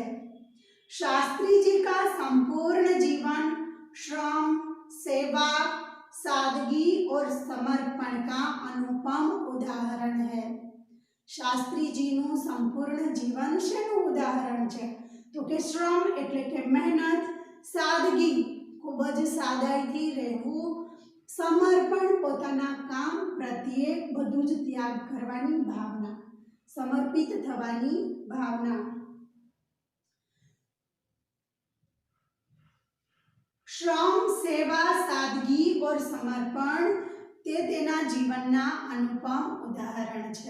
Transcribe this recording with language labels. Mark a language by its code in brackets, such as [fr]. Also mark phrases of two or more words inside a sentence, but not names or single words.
[hi] शास्त्री जी का संपूर्ण जीवन श्रम, सेवा, सादगी और समर्पण का अनुपम उदाहरण है। [gu] શાસ્ત્રી જી નું સંપૂર્ણ જીવન શેનું ઉદાહરણ છે તો કે શ્રમ એટલે કે મહેનત, સાદગી ખૂબ જ સાદાઈથી રહેવું, સમર્પણ પોતાના કામ પ્રત્યે બધું જ ત્યાગ કરવાની ભાવના, સમર્પિત થવાની ભાવના। [hi] श्रम, सेवा, सादगी और समर्पण [gu] તે તેના જીવનના અનુપમ ઉદાહરણ છે।